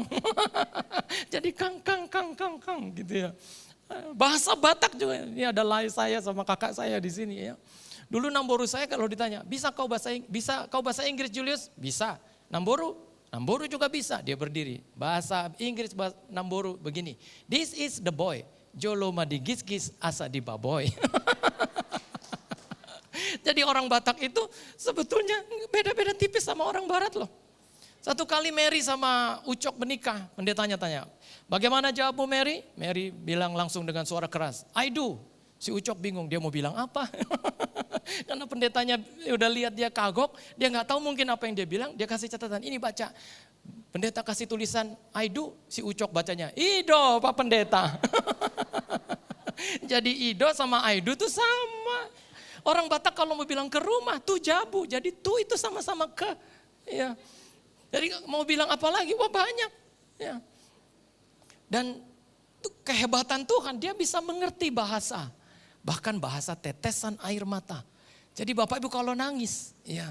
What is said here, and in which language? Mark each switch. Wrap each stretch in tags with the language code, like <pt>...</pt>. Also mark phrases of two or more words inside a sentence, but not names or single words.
<id>Jadi kang gitu ya. Bahasa Batak juga, ini ada lai saya sama kakak saya di sini ya. Dulu Namboru saya kalau ditanya, bisa kau bahasa Inggris Julius? Bisa. Namboru juga bisa, dia berdiri. Bahasa Inggris Namboru begini,</id> <en>this is the boy.</en> <bbc>Jolo madi gis asa di baboy.</bbc> <id>Jadi orang Batak itu sebetulnya beda-beda tipis sama orang Barat loh. Satu kali Mary sama Ucok menikah, pendetanya tanya, bagaimana jawabmu Mary? Mary bilang langsung dengan suara keras,</id> <en>I do.</en> <id>Si Ucok bingung, dia mau bilang apa? Karena pendetanya udah lihat dia kagok, dia gak tahu mungkin apa yang dia bilang, dia kasih catatan, ini baca. Pendeta kasih tulisan</id> <en>I do,</en> <id>si Ucok bacanya Ido Pak Pendeta. Jadi Ido sama</id> <en>I do</en> <id>tuh sama. Orang Batak kalau mau bilang ke rumah tuh jabu, jadi tuh itu sama-sama ke. Ya. Jadi mau bilang apa lagi? Wah banyak. Ya. Dan kehebatan Tuhan, dia bisa mengerti bahasa. Bahkan bahasa tetesan air mata. Jadi Bapak Ibu kalau nangis, ya.</id>